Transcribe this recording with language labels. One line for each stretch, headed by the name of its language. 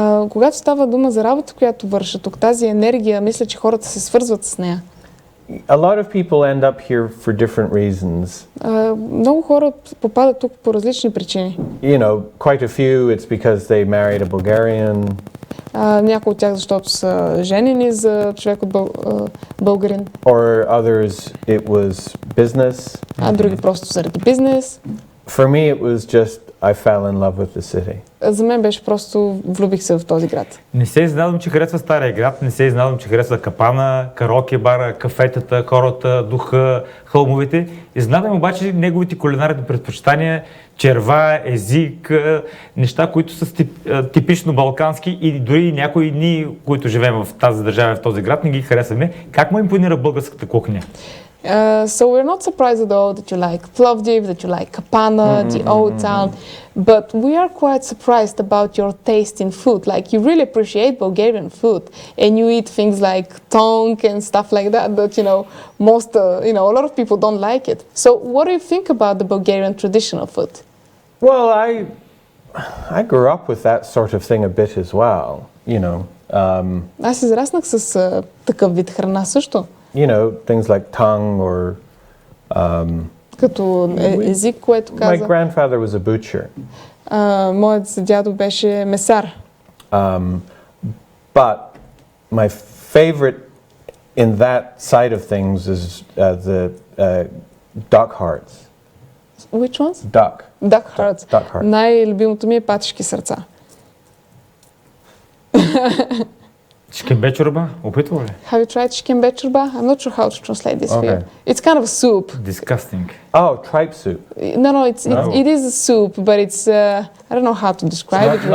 Bulgarian: Когато става дума за работа, която върша тук, тази енергия, мисля, че хората се свързват с нея.
English: A lot of people end up here for different reasons.
Bulgarian: Много хора попадат тук по различни причини.
English: You know, quite a few it's because they married a Bulgarian.
Bulgarian: Някои от тях, защото са женени за човек от българин.
English: Or others it was business.
Bulgarian: Други просто заради бизнес.
English: For me it was just I fell in love with the city.
Bulgarian: За мен беше просто влюбих се в този град. Не се изненадвам, че харесва стария град, не се изненадвам, че харесва капана, караоке бара, кафетата, хората, духа, хълмовете. Изненадвам обаче неговите кулинарни предпочитания, черва, език, неща, които са типично балкански и дори някои дни, които живеем в тази държава, в този град, не ги харесваме. Как му импонира българската кухня?
English: So we're not surprised at all that you like Пловдив, that you like Kapana, the old town, but we are quite surprised about your taste in food. Like you really appreciate Bulgarian food, and you eat things like tonk and stuff like that. That most a lot of people don't like it. So what do you think about the Bulgarian traditional food? Well, I grew up with that sort of thing a bit as well.
Bulgarian: Аз израснах с такъв вид храна също.
English: Things like tongue or
Bulgarian: като език, което каза.
English: My grandfather was a butcher.
Bulgarian: Моят дядо беше месар.
English: But my favorite in that side of things is the duck hearts. Which ones? Duck hearts. Duck heart.
Bulgarian: Най-любимото ми е патишки сърца. Чикенбе чорба? Опитвал ли?
English: Have you tried чикенбе чорба? I'm not sure how to translate this for you. It's kind of a soup. Disgusting. Oh, tripe soup. No, it is a soup, but it's I don't know how to describe it.